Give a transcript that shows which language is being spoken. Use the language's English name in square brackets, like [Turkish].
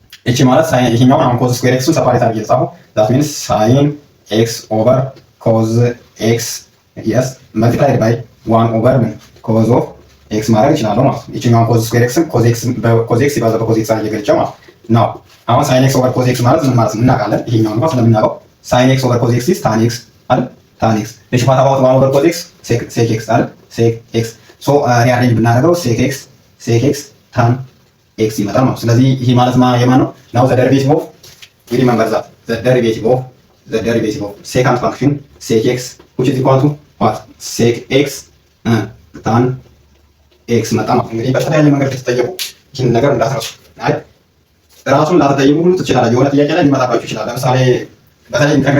[Amharic] እቺ ማለት ሳይን ይሄኛው አሁን ኮዝ ስኩዌር ኤክስን ሰፓሬት አድርጌ የጻፈው [English] that means [Amharic] ሳይን ኤክስ ኦቨር ኮዝ ኤክስ yes multiplied by 1 over ኮዝ ኦፍ ኤክስ ማድረግ ይችላል ማለት ነው። ይችኛውን ኮዝ ስኩዌር ኤክስን ኮዝ ኤክስ ይባዛ በኮዝ ኤክስ አድርጌ ገልጬ ማለት ነው። አሁን ሳይን ኤክስ ኦቨር ኮዝ ኤክስ ማለት ምን ማለት ነው እናውቃለን። ይሄኛውን እንኳን ስለምናውቀው ሳይን ኤክስ ኦቨር ኮዝ ኤክስ [English] is tan x [Amharic] አይደል? [English] tan x እሺ what about 1 over cos x sec x አይደል? [Amharic] sec x ሶ ሪአሬንጅ ብናደርገው sec x tan x ይመጣል ማለት ነው። ስለዚህ ይሄ ማለት የማን ነው? [English] now the derivative of we remember that the derivative of second function sec x which is equal to what sec x tan ኤክስ [Amharic] መጣ ማለት እንግዲህ በተለያየ መንገድ ተጠየቁ ይህን ነገር እንዳትረሱ። አይ ራሱን ላተጠየቁ ሁሉ ትችላላችሁ። የሆነ ጥያቄ ላይ ሊመጣባችሁ ይችላል። ለምሳሌ በተለይ